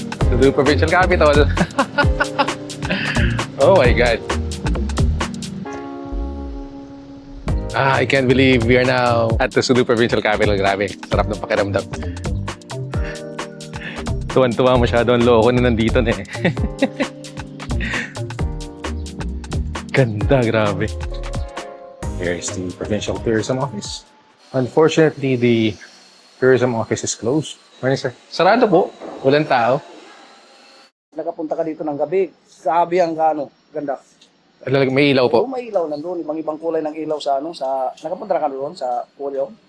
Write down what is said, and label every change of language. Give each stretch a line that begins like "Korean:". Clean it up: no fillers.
English: Sulu Provincial Capital. Oh my God. I can't believe we are now at the Sulu Provincial Capital.
Filipino: Grabe, sarap ng pakiramdam. Tuwan-tuwa masyado ang loko na nandito na eh. Ganda, grabe.
English: Here's the Provincial Tourism Office. Unfortunately, the Tourism Office is closed.
Filipino: Morning, sir. Sarado po. Walang tao. Nakapunta ka dito ng gabi, grabe ang ganda. May ilaw po. Oo, may ilaw nandun, ibang kulay ng ilaw sa nakapunta ka doon sa pool yun?